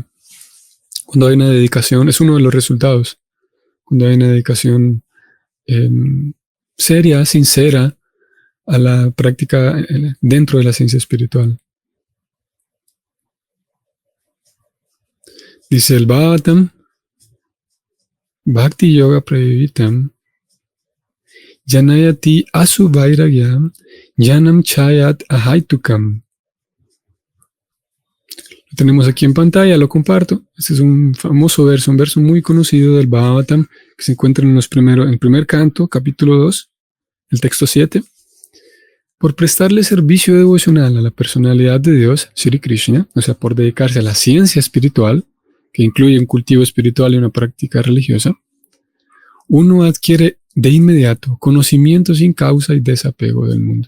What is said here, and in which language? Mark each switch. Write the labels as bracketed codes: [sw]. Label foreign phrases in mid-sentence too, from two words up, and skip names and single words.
[es] Cuando hay una dedicación, es uno de los resultados. Cuando hay una dedicación seria, sincera, a la práctica dentro de la ciencia espiritual. Dice el Bhagavatam, [sa] भक्ति योग प्रयोजितम्, जनयति आशु वैराग्यम्, ज्ञानम् चयत् अहैतुकम्. [es] Lo tenemos aquí en pantalla, lo comparto. Este es un famoso verso, un verso muy conocido del Bhagavatam, que se encuentra en el primer canto, capítulo 2, el texto 7. Por prestarle servicio devocional a la personalidad de Dios, Sri Krishna, o sea, por dedicarse a la ciencia espiritual, que incluye un cultivo espiritual y una práctica religiosa, uno adquiere de inmediato conocimiento sin causa y desapego del mundo.